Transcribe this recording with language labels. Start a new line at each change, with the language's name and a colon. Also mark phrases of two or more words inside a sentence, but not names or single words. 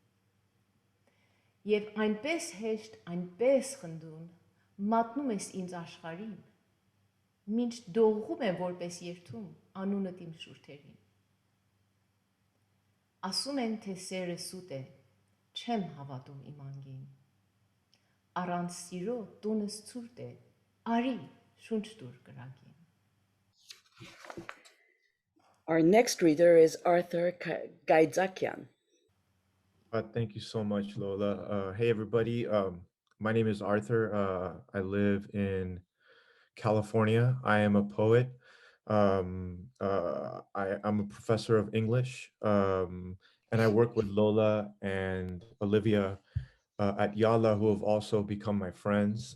Armenian: Եվ այնպես հեշտ, այնպես խնդուն, մատնում ես ինձ աշխարհին, մինչ դողում եմ որպես երթում անունդ իմ շուրթերին. Ասում են թե սերը սուտ է, չեմ հավատում իմ անգին. Առանց սիրո տունս ցուրտ է, արի շունչ տուր կրակին.
English: Our next reader is Arthur Gaizakian. Thank you so much, Lola. Hey, everybody. My name is Arthur. I live in California. I am a poet. I'm a professor of English, and I work with Lola and Olivia at Yala, who have also become my friends.